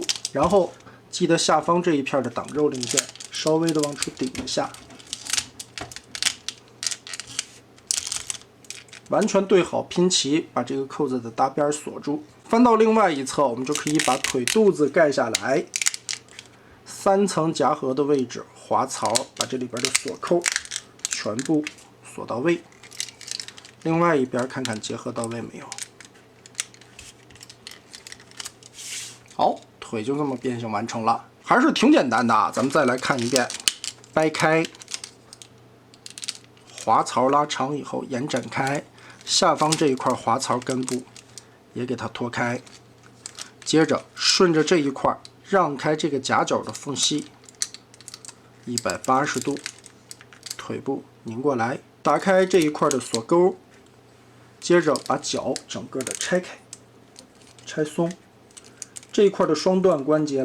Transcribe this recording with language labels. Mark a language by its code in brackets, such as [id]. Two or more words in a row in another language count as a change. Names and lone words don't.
[zh] 然後記得下方這一片的擋肉零件稍微的往出頂一下，完全对好拼齊，把這個扣子的搭邊鎖住。翻到另外一側，我們就可以把腿肚子蓋下來，3層夾合的位置滑槽，把這裡邊的鎖扣全部鎖到位。另外一邊看看结合到位沒有？好，腿就这麼变形完成了，還是挺簡單的啊。咱們再來看一遍，掰開，滑槽拉長以後延展開，下方這一塊滑槽根部也給它拖開，接着順着這一塊讓開這個夾角的縫隙，180度，腿部擰過來，打開這一塊的鎖鈎，接着把腳整個的拆開，拆鬆，這一塊的雙段關節